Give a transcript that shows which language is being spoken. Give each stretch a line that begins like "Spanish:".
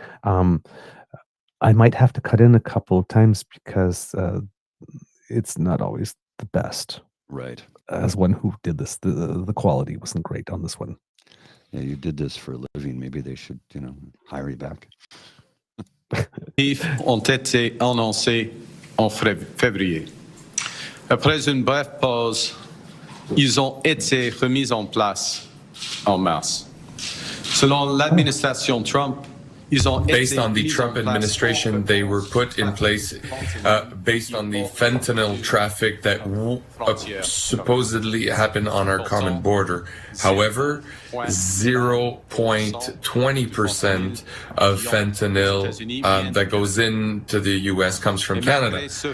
English: I might have to cut in a couple of times because it's not always the best. Right. As one who did this, the quality wasn't great on this one. Yeah, you did this for a living. Maybe they should, hire you back.
French: Ont été annoncés en février. Après une brève pause, ils ont été remis en place en mars. Selon l'administration Trump,
English: based on the Trump administration, they were put in place based on the fentanyl traffic that supposedly happened on our common border. However, 0.20% of fentanil that goes into the U.S. comes from Canada.